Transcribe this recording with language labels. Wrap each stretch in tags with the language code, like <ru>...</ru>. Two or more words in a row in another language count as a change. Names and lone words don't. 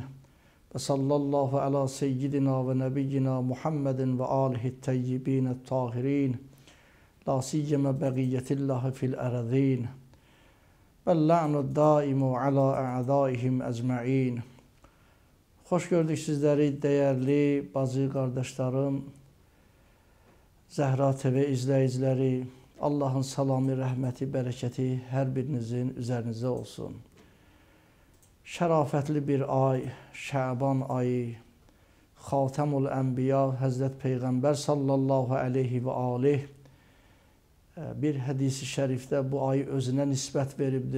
<ar>وصلى الله على سيدنا ونبينا محمد وآله الطيبين الطاهرين. لا سيما ببقية الله في الأرض. واللعن الدائم على أعدائهم أجمعين.</ar> <tr>Hoş gördük sizleri değerli bazı kardeşlerim.</tr> <az>Zəhra TV izləyiciləri, Allahın salamı, rəhməti, bərəkəti hər birinizin üzərinizə olsun. Şərafətli bir ay, Şəban ayı,</az> <ar>خاتم الأنبياء,</ar> <az>Həzrət Peyğəmbər</az> <ar>صلى الله عليه و عليه</ar> <az>bir hədisi şərifdə bu ayı özünə nisbət veribdir.</az>